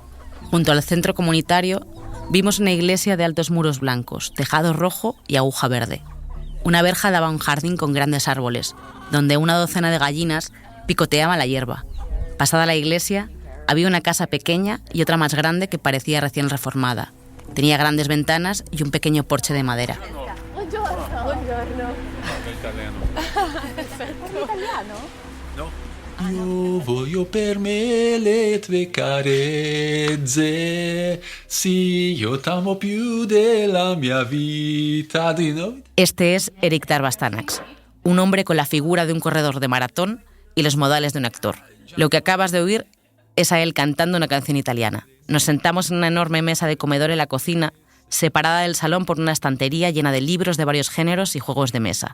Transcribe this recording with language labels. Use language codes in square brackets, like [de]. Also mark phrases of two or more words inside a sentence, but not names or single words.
[es] Junto al centro comunitario vimos una iglesia de altos muros blancos, tejado rojo y aguja verde. Una verja daba a un jardín con grandes árboles, donde una docena de gallinas picoteaban la hierba. Pasada la iglesia, había una casa pequeña y otra más grande que parecía recién reformada. Tenía grandes ventanas y un pequeño porche de madera. [it] Io voglio per me le tue carezze, sì, io t'amo più della mia vita. [es] Este es Erik Darbas-Tanacs, un hombre con la figura de un corredor de maratón y los modales de un actor. Lo que acabas de oír es a él cantando una canción italiana. Nos sentamos en una enorme mesa de comedor en la cocina, separada del salón por una estantería llena de libros de varios géneros y juegos de mesa.